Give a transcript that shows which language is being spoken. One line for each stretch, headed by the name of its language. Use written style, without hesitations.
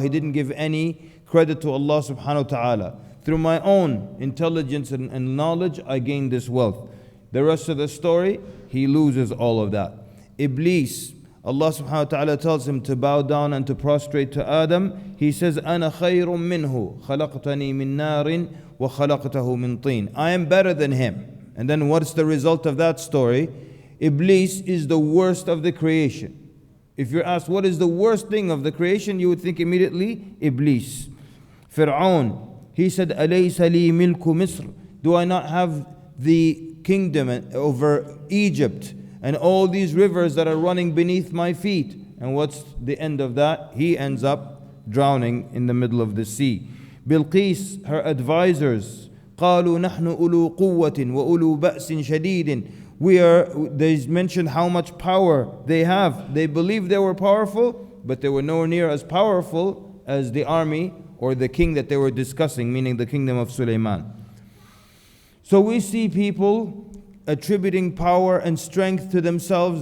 English: He didn't give any credit to Allah subhanahu wa ta'ala. Through my own intelligence and knowledge, I gained this wealth. The rest of the story, he loses all of that. Iblis, Allah subhanahu wa ta'ala tells him to bow down and to prostrate to Adam. He says,
Arabic: أَنَا خَيْرٌ مِّنْهُ خَلَقْتَنِي مِن نَارٍ وَخَلَقْتَهُ مِن طِينٍ.
English: I am better than him. And then what's the result of that story? Iblis is the worst of the creation. If you're asked what is the worst thing of the creation, you would think immediately Iblis.
Arabic: Fir'aun,
English: he said,
Arabic: أَلَيْسَ لِي مِلْكُ مِصْرٍ.
English: Do I not have the kingdom over Egypt and all these rivers that are running beneath my feet? And what's the end of that? He ends up drowning in the middle of the sea.
Arabic: Bilqis,
English: her advisors,
Arabic: قالوا نحن أولو قوة وأولو بأس شديد.
English: They mentioned how much power they have. They believed they were powerful, but they were nowhere near as powerful as the army or the king that they were discussing, meaning the kingdom of Sulaiman. So we see people attributing power and strength to themselves.